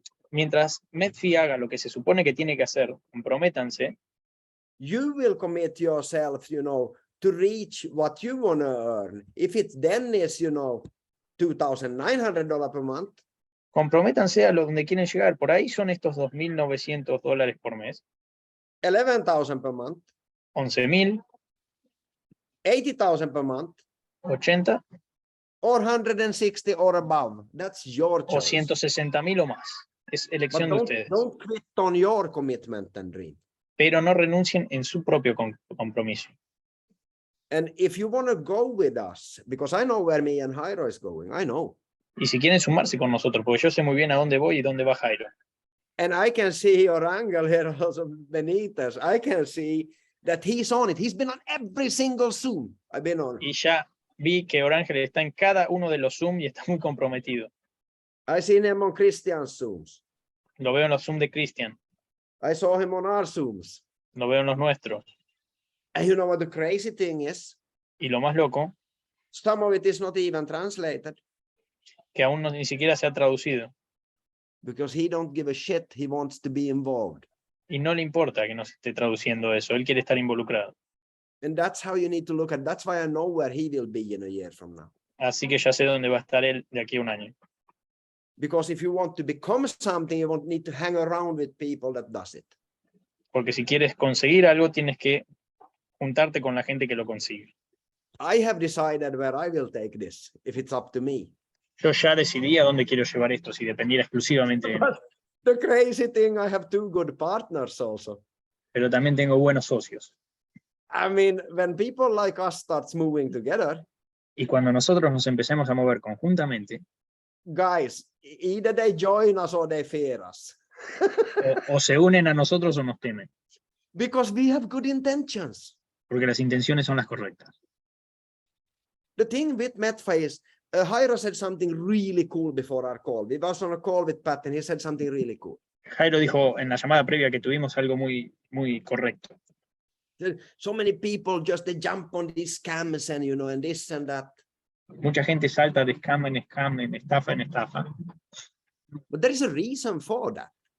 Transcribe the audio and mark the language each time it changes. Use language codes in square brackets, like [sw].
[es] Mientras Metfi haga lo que se supone que tiene que hacer, comprométanse, [en] you will commit yourself, to reach what you want to earn. If it then is, $2,900 per month, [es] comprométanse a lo donde quieren llegar. Por ahí son estos $2.900 por mes, [en] 11,000 per month, 11.000, 80,000 per month, 80 or 160 or above. That's your [es] o [en] choice. [es] 160.000 o más. Es [en] But [es] elección de ustedes. [en] don't quit on your commitment and dream. [es] Pero no renuncien en su propio compromiso. [en] And if you want to go with us, because I know where me and Jairo is going, I know. [es] Y si quieren sumarse con nosotros, porque yo sé muy bien a dónde voy y dónde va Jairo. [en] And I can see your angle here also, Benitez. I can see that he's on it. He's been on every single Zoom I've been on. [es] Y ya vi que Orángel está en cada uno de los Zoom y está muy comprometido. [en] I seen him on Christian's Zooms. [es] Lo veo en los Zoom de Christian, [en] I saw him on our Zooms. [es] lo veo en los nuestros. [en] And you know what the crazy thing is? [es] Y lo más loco, [en] Some of it is not even translated [es] que aún ni siquiera se ha traducido. [en] because he don't give a shit. He wants to be involved. [es] Y no le importa que no se esté traduciendo eso, él quiere estar involucrado. [en] And that's how you need to look at it. That's why I know where he will be in a year from now. [es] Así que ya sé dónde va a estar él de aquí a un año. [en] Because if you want to become something, you won't need to hang around with people that does it. [es] Porque si quieres conseguir algo, tienes que juntarte con la gente que lo consigue. [en] I have decided where I will take this, if it's up to me. [es] Yo ya decidí a dónde quiero llevar esto, si dependiera exclusivamente de mí. [en] But the crazy thing, I have 2 good partners also. [es] Pero también tengo buenos socios. [en] I mean, when people like us starts moving together, [es] Y cuando nosotros nos empecemos a mover conjuntamente, [en] guys, either they join us or they fear us. [es] o se unen a nosotros o nos temen, [en] Because we have good intentions. [es] porque las intenciones son las correctas. [en] The thing with Metfi is, Jairo said something really cool before our call. We was on a call with Pat and he said something really cool. [es] Jairo dijo en la llamada previa que tuvimos algo muy, muy correcto. [en] So many people just they jump on these scams and and this and that. [es] Mucha gente salta de scam en scam, en estafa en estafa. [en] But there is a reason for that.